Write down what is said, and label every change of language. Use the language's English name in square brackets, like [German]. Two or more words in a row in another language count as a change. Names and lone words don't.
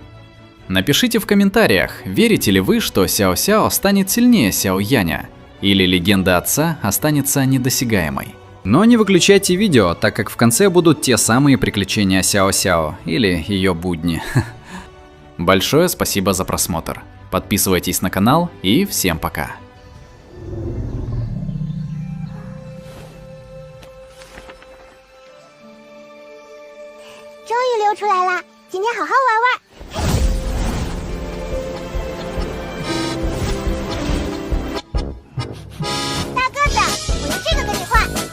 [Russian] Напишите в комментариях, верите ли вы, что Сяо-Сяо станет сильнее Сяо Яня, или легенда отца останется недосягаемой. Но не выключайте видео, так как в конце будут те самые приключения Сяо-Сяо или ее будни. Большое спасибо за просмотр. Подписывайтесь на канал и всем пока. [Chinese] 终于流出来了，今天好好玩玩。大个子，我用这个跟你换。